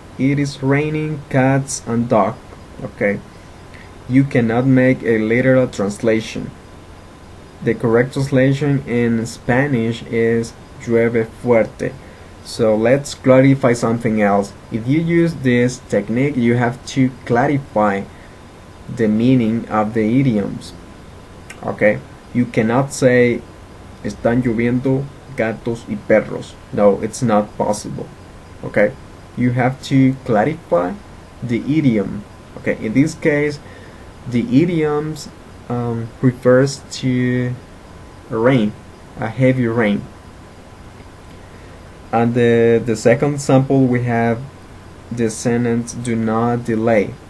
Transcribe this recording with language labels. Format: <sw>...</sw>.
<en>It is raining cats and dog. Okay, you cannot make a literal translation. The correct translation in Spanish is</en> <es>llueve fuerte.</es> <en>So let's clarify something else. If you use this technique, you have to clarify the meaning of the idioms. Okay, you cannot say</en> <es>están lloviendo gatos y perros.</es> <en>No, it's not possible. Okay, you have to clarify the idiom. Okay, in this case, the idioms refers to rain, a heavy rain. And the second sample, we have the sentence do not delay.</en>